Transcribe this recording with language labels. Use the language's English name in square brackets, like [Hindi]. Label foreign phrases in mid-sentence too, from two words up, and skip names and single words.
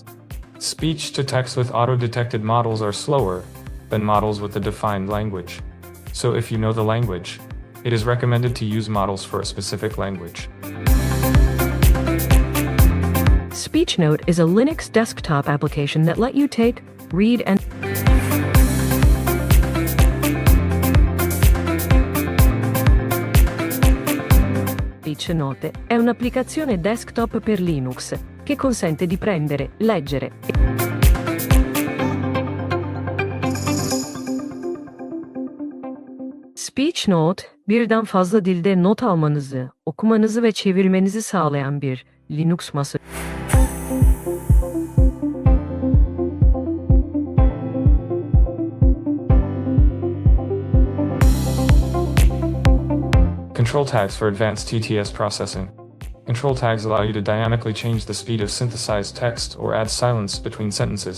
[English] Speech-to-text with auto-detected models are slower than models with a defined language. So if you know the language, it is recommended to use models for a specific language. SpeechNote is a Linux desktop application that lets you take, read, and [Italian] SpeechNote è un'applicazione desktop per Linux che consente di prendere, leggere [Turkish] SpeechNote, birden fazla dilde not almanızı, okumanızı ve çevirmenizi sağlayan bir Linux masa. [English] Control tags for advanced TTS processing. Control tags allow you to dynamically change the speed of synthesized text or add silence between sentences.